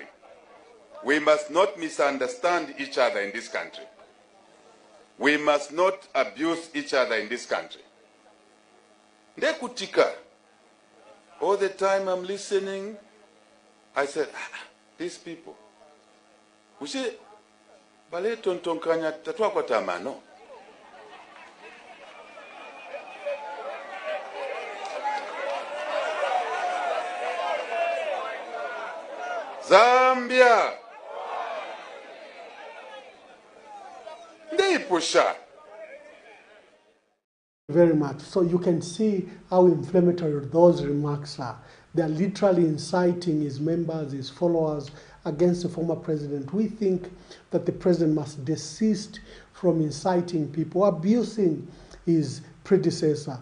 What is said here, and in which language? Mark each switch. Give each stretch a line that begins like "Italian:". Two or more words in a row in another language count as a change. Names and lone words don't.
English: We must not misunderstand each other in this country. We must not abuse each other in this country.
Bemba: Ndekutika.
English: All the time I'm listening, I said, these people. We say,
Bemba: bale tontonkanya tatwa kwa tamano. Zambia. Ndeipusha.
English: Very much. So you can see how inflammatory those remarks are. They are literally inciting his members, his followers against the former president. We think that the president must desist from inciting people, abusing his predecessor.